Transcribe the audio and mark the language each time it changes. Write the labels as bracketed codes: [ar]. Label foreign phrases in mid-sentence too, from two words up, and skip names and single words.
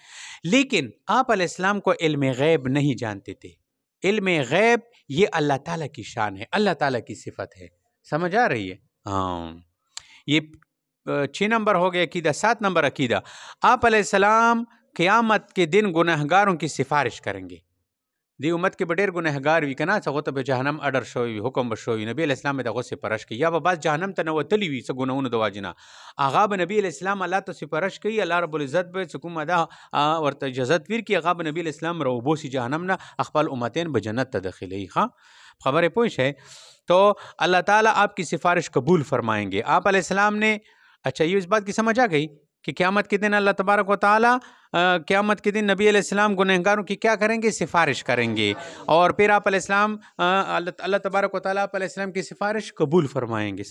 [ur] لیکن آپ [ar] علیہ السلام [ur] کو علم غیب نہیں جانتے تھے۔ علم غیب یہ [ar] اللہ تعالیٰ [ur] کی شان ہے، [ar] اللہ تعالیٰ [ur] کی صفت ہے۔ سمجھ آ رہی ہے؟ یہ 6 نمبر ہو گیا عقیدہ۔ 7 نمبر عقیدہ، آپ [ar] علیہ السلام [ur] قیامت کے دن گناہگاروں کی سفارش کریں گے۔ [ps] دی امت کې به ډېر ګنهګار وي که نه، څه هغو ته به جهنم اډر شوی وي، حکم به شوی وي، نبي [ar] علیه السلام [ps] به د هغو سفارش کوي، یا به بعض جهنم ته نوتلي وي څه ګناهونو د واجې نه، هغه به نبي [ar] علیه السلام [ps] الله ته سفارش کوي، [ar] الله رب العزت [ps] به څه کومه ده ورته اجازت ورکړي، هغه به نبي [ar] علیه السلام [ps] راوبوسي جهنم نه، خپل امتین به جنت ته داخلوي. ښه خبریں پوه شئ. [ur] تو [ar] اللہ تعالیٰ [ur] آپ کی سفارش قبول فرمائیں گے. آپ [ar] علیہ السلام [ur] نے اچھا یہ اس بات کی سمجھ آ گئی کہ قیامت کے دن [ar] اللہ تبارک و تعالیٰ [ur] قیامت کے دن نبی [ar] علیہ السلام [ur] گنہگاروں کی کیا کریں گے؟ سفارش کریں گے، اور پھر آپ [ar] علیہ السلام اللہ تبارک و تعالیٰ [ur] آپ [ar] علیہ السلام [ur] کی سفارش قبول فرمائیں گے.